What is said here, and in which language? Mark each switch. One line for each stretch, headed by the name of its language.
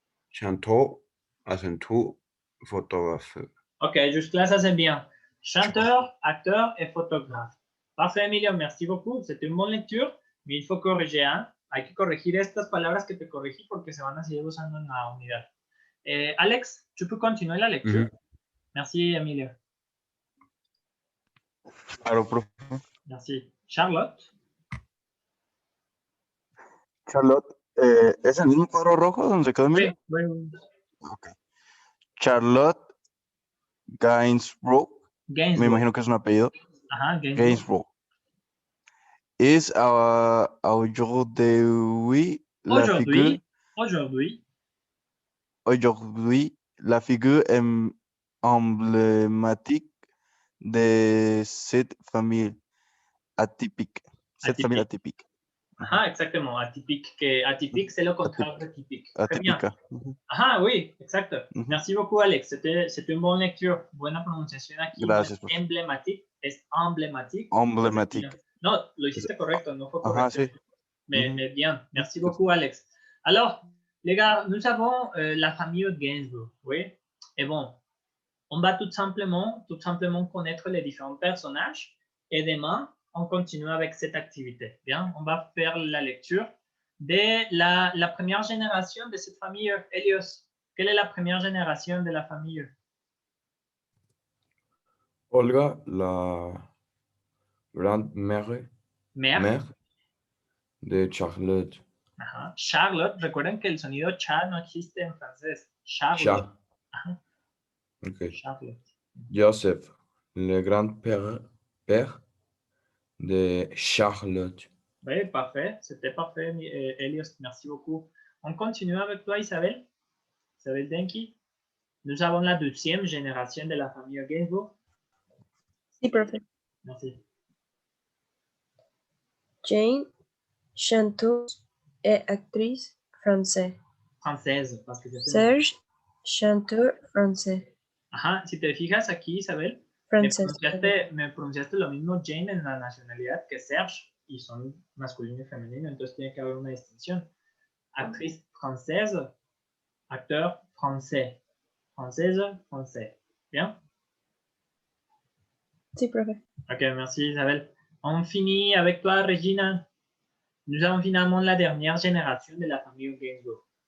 French: Chanteur, accentué, photographe. Ok, jusque-là, ça c'est bien. Chanteur, acteur et photographe. Parfait, Emilio, merci beaucoup. C'était une bonne lecture, mais il faut corriger.
Spanish: Hay que corregir estas palabras que te corregí porque se van a seguir usando en la unidad.
French: Alex, tu peux continuer la lecture. Merci, Emilio.
Spanish: Claro, profe.
French: Merci. Charlotte.
Spanish: ¿Es el mismo cuadro rojo donde se quedó Emilio?
French: Oui. Okay. Charlotte Gainsborough.
Spanish: Me imagino que es un apellido. Ajá,
French: Gainsborough. Es aujourd'hui la figure emblématique de cette famille atypique. Ajá, exactement. Atypique, c'est le contraire de typique.
Spanish: Atípica.
French: Ajá, oui, exacto. Merci beaucoup, Alex. C'était une bonne lecture.
Spanish: Buena pronunciación aquí. Gracias.
French: Emblématique. Es emblématique. Emblématique.
Spanish: No, lo hiciste correcto, no fue correcto. Ajá, sí.
French: Mais bien. Merci beaucoup, Alex. Alors, les gars, nous avons la famille Gainsbourg, oui. Et bon, on va tout simplement connaître les différents personnages. Et demain, on continue avec cette activité. Bien, on va faire la lecture de la première génération de cette famille. Elios, quelle est la première génération de la famille? Olga, la grand-mère de Charlotte. Ajá.
Spanish: Charlotte, recuerden que el sonido cha no existe en francés.
French: Charlotte. Ajá. Okay. Charlotte. Joseph, le grand-père de Charlotte. Oui, parfait. C'était parfait, Elios. Merci beaucoup. On continue avec toi, Isabelle. Isabelle Denki. Nous avons la deuxième génération de la famille Gainsbourg.
Spanish: Sí, profe.
French: Merci. Jane, chanteuse et actrice française. Française, parce que c'est Serge, chanteur français.
Spanish: Ajá, si te fijas aquí, Isabel, me pronunciaste lo mismo Jane en la nacionalidad que Serge, y son masculino y femenino, entonces tiene que haber una distinción.
French: Actriz française, acteur français. Française, français. Bien?
Spanish: Sí, profe.
French: Ok, merci Isabelle. On finit avec toi, Regina. Nous avons finalement la dernière génération de la famille Gainsbourg.